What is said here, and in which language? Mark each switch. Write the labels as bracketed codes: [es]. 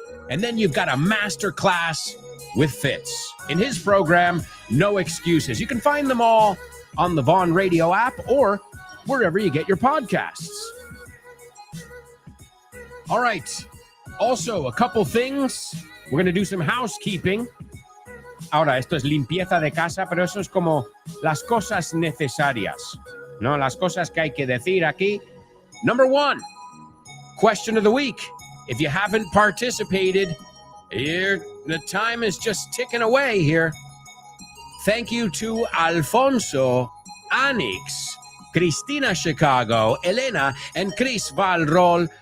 [en] And then you've got a master class with Fitz. In his program, No Excuses. You can find them all on the Vaughn Radio app or wherever you get your podcasts. All right. Also, a couple things. We're going to do some housekeeping. [es] Ahora, esto es limpieza de casa, pero eso es como las cosas necesarias, ¿no? Las cosas que hay que decir aquí. [en] Number one, question of the week. If you haven't participated, the time is just ticking away here. Thank you to Alfonso, Anix, Cristina Chicago, Elena, and Chris Valrol.